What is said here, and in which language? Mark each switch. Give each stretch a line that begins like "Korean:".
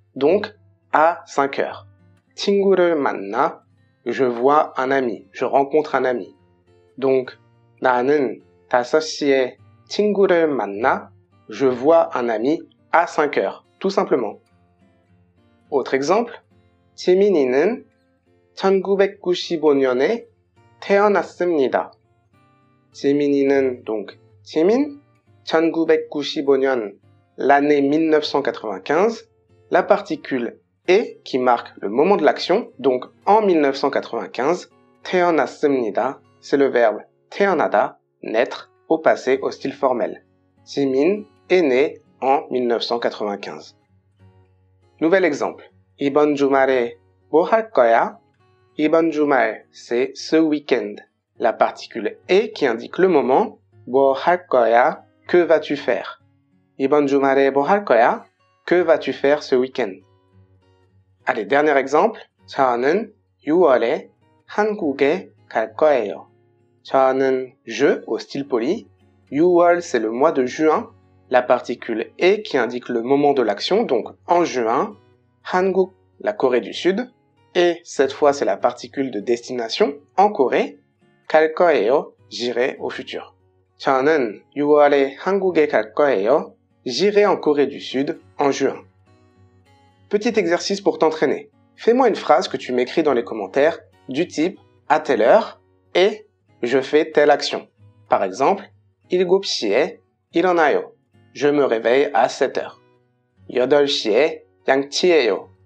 French: Donc, à 5 heures.
Korean: 친구를 만나,
French: je vois un ami, je rencontre un ami. Donc,
Korean: 나는 5시에 친구를 만나,
French: je vois un ami à 5 heures, tout simplement. Autre exemple,
Korean: 지민이는 1995년에 태어났습니다. 지민이는
French: donc 지민,
Korean: 1995년,
French: l'année 1995, la particule et qui marque le moment de l'action, donc en 1995,
Korean: 태어났습니다,
French: c'est le verbe
Korean: 태어나다,
French: naître, au passé, au style formel. 지민 est né en 1995. Nouvel exemple.
Korean: 이번 주말에 뭐 할 거야? 이번 주말,
French: c'est ce week-end. La particule et qui indique le moment.
Korean: 뭐 할 거야?
French: Que vas-tu faire?
Korean: 이번 주말에 뭐 할 거야?
French: Que vas-tu faire ce week-end? Allez, dernier exemple.
Korean: 저는 6월에 한국에 갈 거예요. 저는
French: je au style poli.
Korean: 6월
French: c'est le mois de juin. La particule et qui indique le moment de l'action, donc en juin.
Korean: 한국,
French: la Corée du Sud. Et cette fois c'est la particule de destination en Corée.
Korean: 갈 거예요,
French: j'irai au futur.
Korean: 저는 6월에 한국에 갈 거예요.
French: J'irai en Corée du Sud en juin. Petit exercice pour t'entraîner. Fais-moi une phrase que tu m'écris dans les commentaires du type à telle heure et je fais telle action. Par exemple,
Korean: 7시에 일어나요.
French: Je me réveille à 7 heures.
Korean: 8시에 양치해요.